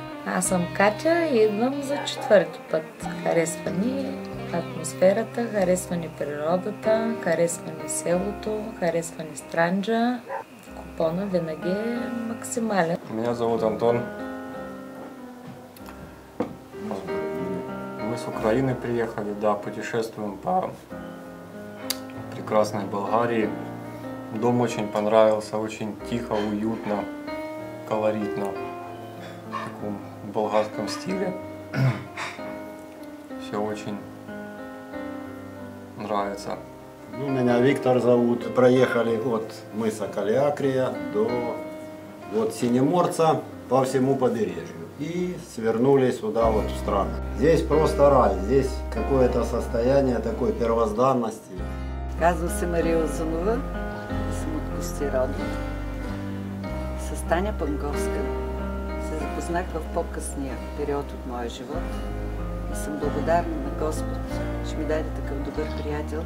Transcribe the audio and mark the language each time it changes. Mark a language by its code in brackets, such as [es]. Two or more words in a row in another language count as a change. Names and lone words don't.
[bg] Аз съм Катя и идвам за четвърти път. Харесва ни атмосферата, харесва ни природата, харесва ни селото, харесва ни Странджа. Купона винаги е максимален. [ru] Меня зовут Антон. Мы с Украины приехали, да, путешествуем по прекрасной Болгарии. Дом очень понравился, очень тихо, уютно, колоритно, в таком болгарском стиле. Все очень нравится. Меня Виктор зовут. Проехали от мыса Калиакрия до Синеморца по всему побережью. И свернули сюда вот в страну. Здесь просто рай, здесь какое-то состояние такой первозданности. [bg] Казвам се Мария Озунова и съм от Костиродно. С Таня Панковска се запознах в по-късния период от моя живот и съм благодарна на Господ, че ми даде такъв добър приятел.